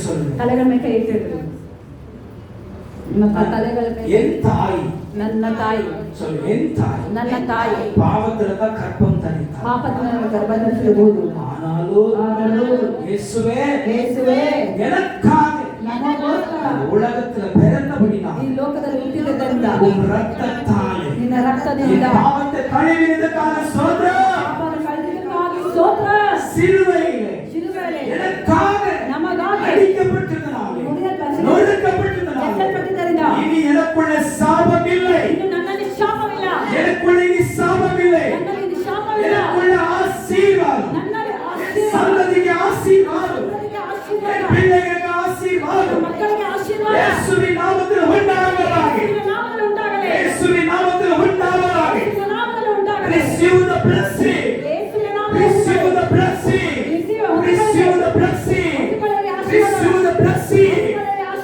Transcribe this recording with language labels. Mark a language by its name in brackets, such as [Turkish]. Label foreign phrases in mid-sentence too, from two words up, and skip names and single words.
[Tamil] சொல்லுங்க. [Kannada] தலைகள் ಮೇಲೆ ಕೈ ಇಟ್ಟಿದ್ರು. தலைಗಳ ಮೇಲೆ [Tamil] என் தாய், [Kannada] ನನ್ನ ತಾಯಿ [Tamil] சொல்லு, என் தாய் [Kannada] ನನ್ನ ತಾಯಿ [Tamil] பாவத்துல தான் கற்பம் தரித்தாள். [Kannada] ಪಾಪದಿಂದ ಗರ್ಭಧರಿಸಬಹುದು. [Tamil] ஆனாலும் இயேசுவே எனக்காக [Kannada] ನನಗೋಸ್ಕರ [Tamil] உலகத்துல பிறந்தபடினால் [Kannada] ಈ ಲೋಕದಲ್ಲಿ ಹುಟ್ಟಿದ್ದರಿಂದ [Tamil] உன் ரத்தத்தாலே [Kannada] ನಿನ್ನ ರಕ್ತದಿಂದ [Tamil] பாவத்தை கழுவினதுக்காக ಸ್ತೋತ್ರ. [Kannada] ಪಾಪವನ್ನು ಕಳೆದಕ್ಕಾಗಿ ಸ್ತೋತ್ರ. [Tamil] சிலுவையிலே எனக்காக [Kannada] ನಮಗಾಗಿ [Tamil] அடிக்கப்பட்டதனாலே நொறுக்கப்பட்டதனாலே இனி எனக்குள்ள சாபம் இல்லை. [Kannada] ಇನ್ನು ನನ್ನಲ್ಲಿ ಶಾಪವಿಲ್ಲ. [Tamil] எனக்குள்ள இனி சாபம் இல்லை. [Kannada] ನನ್ನಲ್ಲಿ ಶಾಪವಿಲ್ಲ. [Tamil] எனக்குள்ள ஆசீர்வாதம். [Kannada] ನನ್ನಲ್ಲಿ ಆಶೀರ್ವಾದ. [Tamil] சந்ததிக்கு ஆசீர்வாதம். [Kannada] ಸಂತತಿಗೆ ಆಶೀರ್ವಾದ. [Tamil] என் பிள்ளைகளுக்கு ஆசீர்வாதம். [Kannada] ಮಕ್ಕಳಿಗೆ ಆಶೀರ್ವಾದ. [Tamil] இயேசுவின் நாமத்தில் உண்டாவதாக. [Kannada] ಯೇಸುವಿನ ನಾಮದಲ್ಲಿ ಉಂಟಾಗಲಿ. [Tamil] இயேசுவின் நாமத்தில் உண்டாவதாக. [Kannada] ಯೇಸುವಿನ ನಾಮದಲ್ಲಿ ಉಂಟಾಗಲಿ. [English] Receive the blessing. [Kannada] ಯೇಸುವಿನ ನಾಮದಲ್ಲಿ [English] Receive the blessing. Receive the blessing. Receive the blessing.